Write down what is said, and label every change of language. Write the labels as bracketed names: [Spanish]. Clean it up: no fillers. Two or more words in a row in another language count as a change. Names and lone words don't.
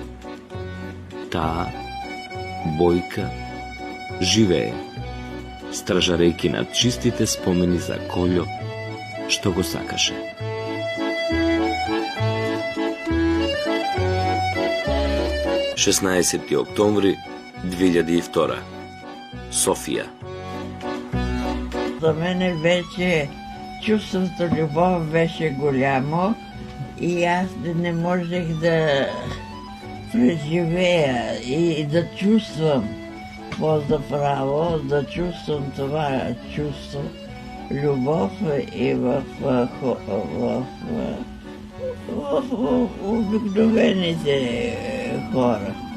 [Macedonian] Таа, Бојка, живее, стражарејки над чистите спомени за Колјо, што го сакаше. Шеснаесети октомври 2002. Софија. [Bulgarian] За мене вече чувството љубов беше голямо и аз не можех да преживея и да чувствам по-заправо, да чувствам това чувство, љубов и в обикновените хора.